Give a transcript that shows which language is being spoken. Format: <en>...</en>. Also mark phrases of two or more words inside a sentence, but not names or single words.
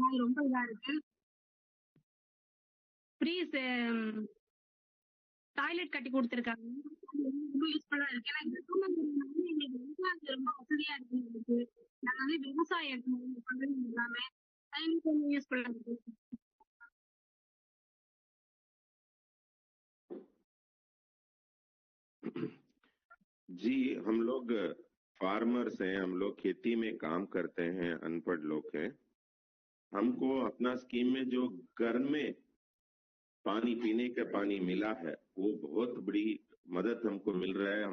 <ta>அது ரொம்ப இதா இருக்கு.</ta> <en>free toilet</en> <ta>கட்டி கொடுத்துருக்காங்க. அது ரொம்ப யூஸ்ஃபுல்லா இருக்கு. ஏன்னா இந்த சூழ்நிலை எங்களுக்கு ரொம்ப அது ரொம்ப வசதியா இருக்கு எங்களுக்கு. நாங்க வந்து விவசாயம் பண்றது எல்லாமே எங்களுக்கு ரொம்ப யூஸ்ஃபுல்லா இருக்கு.</ta> <hi>जी, हम लोग फार्मर्स हैं, हम लोग खेती में काम करते हैं, अनपढ़ लोग हैं. हमको अपना स्कीम में जो घर में पानी पीने का पानी मिला है, वो बहुत बड़ी मदद हमको मिल रहा है.</hi>